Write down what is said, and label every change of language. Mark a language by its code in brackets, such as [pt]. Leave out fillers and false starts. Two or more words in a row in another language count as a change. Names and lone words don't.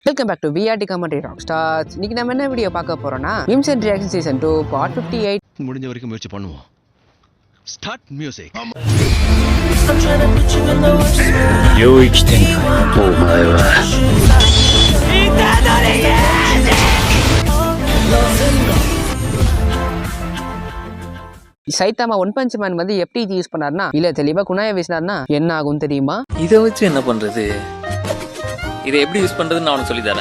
[en] Welcome back to VRT Comedy Rock Stars. [ta] இன்னைக்கு நம்ம என்ன வீடியோ பார்க்க போறோம்னா [en] memes and reaction season 2 part 58 [ta] முடிஞ்ச வரைக்கும் முயற்சி பண்ணுவோம். [en] start music. [ja] 領域展開お前は [ta] சைத்தாமா ஒன் பஞ்ச் மேன் வந்து எப்படி யூஸ் பண்ணாருன்னா இல்ல தெளிவா குணாய வீசினார்னா என்ன ஆகும் தெரியுமா? இதை வச்சு என்ன பண்றது? இதை எப்படி யூஸ் பண்றதுன்னு நான் அவனுக்கு சொல்லி தரேன்.